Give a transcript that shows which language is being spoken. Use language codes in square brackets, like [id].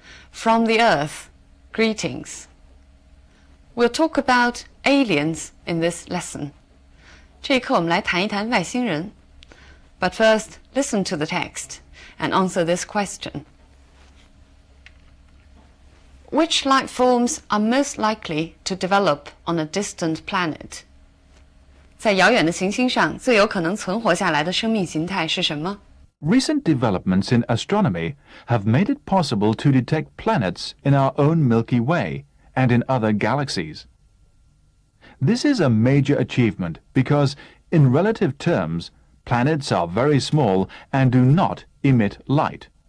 [en] From the Earth, Greetings. We'll talk about aliens in this lesson. [zh] 这一课我们来谈一谈外星人。 [en] But first, listen to the text and answer this question. Which life forms are most likely to develop on a distant planet? [zh] 在遥远的行星上，最有可能存活下来的生命形态是什么？ [en] Recent developments in astronomy have made it possible to detect planets in our own Milky Way and in other galaxies. This is a major achievement because, in relative terms, planets are very small and do not emit light.